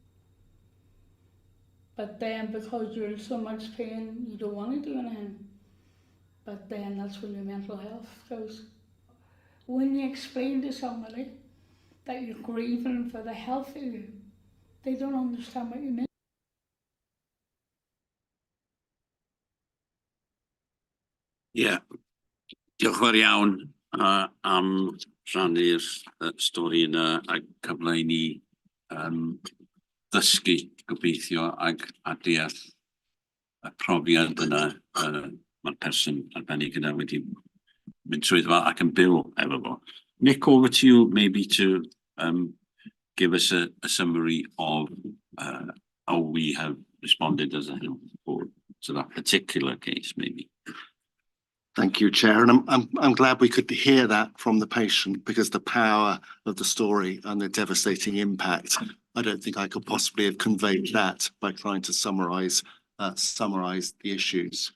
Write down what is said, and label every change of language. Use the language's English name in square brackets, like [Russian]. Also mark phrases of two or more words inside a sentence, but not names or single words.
[English] But then because you're in so much pain, you don't want to do anything. But then that's where your mental health goes. When you explain to somebody that you're grieving for the health of you, they don't understand what you mean. [Welsh] Ie, diolch yn fawr iawn am rhannu'r stori yna a cyfle i ni ddysgu gobeithio ag a deall y profiad yna mae'r person arbennig yna wedi mynd trwy fo ac yn byw efo fo. Nick, [English] over to you maybe to give us a summary of how we have responded as a health board to that particular case, maybe. Thank you, Chair, and I'm glad we could hear that from the patient, because the power of the story and the devastating impact, I don't think I could possibly have conveyed that by trying to summarise the issues.